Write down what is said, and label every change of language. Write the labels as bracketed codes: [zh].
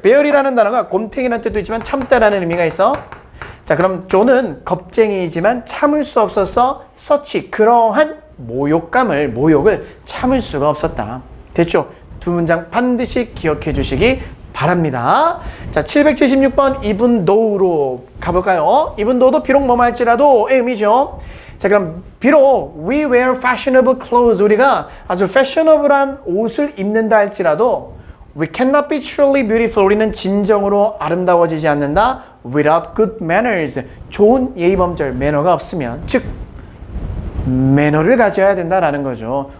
[ko] bear이라는 단어가 곰탱이라는 뜻도 있지만 참다라는 의미가 있어. 자, 그럼 존은 겁쟁이이지만 참을 수 없어서 such 그러한 모욕을 참을 수가 없었다. 됐죠? 두 문장 반드시 기억해 주시기 바랍니다. 자, 776번 even though로 가볼까요? even though도 비록 뭐뭐 할지라도의 의미죠. 자, 그럼 비록 [en] we wear fashionable clothes. [ko] 우리가 아주 패셔너블한 옷을 입는다 할지라도 [en] we cannot be truly beautiful. [ko] 우리는 진정으로 아름다워지지 않는다. [en] without good manners. [ko] 좋은 예의범절, 매너가 없으면, 즉 매너를 가져야 된다라는 거죠.